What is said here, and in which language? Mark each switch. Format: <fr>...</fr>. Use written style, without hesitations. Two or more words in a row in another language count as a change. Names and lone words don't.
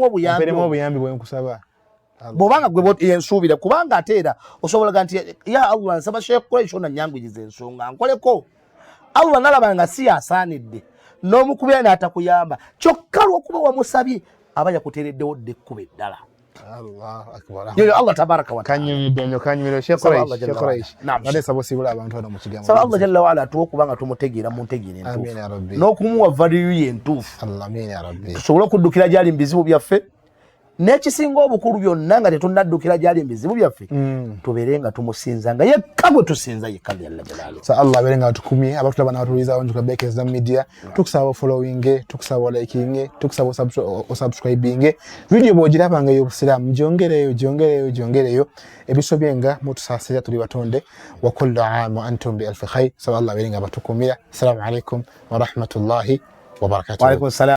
<lg>obuyambi bwenkusaba bw'obanga gwe yensuubira kubanga ate era osobolaga nti</lg> <ar>يا الله</ar> <lg>nsaba Sheikh Quraysh nanyanguyiriza ensonga nkoleko Allah nalaba nga si asaanidde n'omukubira n'atakuyamba kyokka lw'okuba wamusabye aba yakuteereddewo dde ekkuba eddala</lg> <ar>الله أكبر. يا الله تبارك وتعالى.</ar> <lg>Kanyumiro Sheikh Quraish. Naam. Bade sabo sibula abantu bano mu kigambo. Saba Allah</lg> <ar>جل وعلا</ar> <lg>tuokubanga tumutegeera muntegeere ntuufu.</lg> <ar>آمين يا رب.</ar> <lg>N'okumuwa value ye ntuufu.</lg> <ar>آمين يا رب.</ar> <lg>Tusobole okuddukira gyali mu bizibu byaffe. N'ekisinga obukulu byonna nga tetunnaddukira gyali mu bizibu byaffe. Tubeere nga tumusinzanga yekka bwe tusinza yekka</lg> <ar>جل جلاله.</ar> <lg>Sa Allah abeere nga tukumye abatulaba n'abatuliza onjuka Bekeza Media. Tukusaba following, tukusaba liking, tukusaba subscribing. Video bw'ogirabanga y'obusiraamu gyongereyo. Ebisobyenga mutusaasira tuli batonde.</lg> <ar>وكل عام وأنتم بألف خير.</ar> <lg>Sa Allah abeere nga batukumira.</lg> <ar>السلام عليكم ورحمة الله وبركاته. وعليكم السلام.</ar>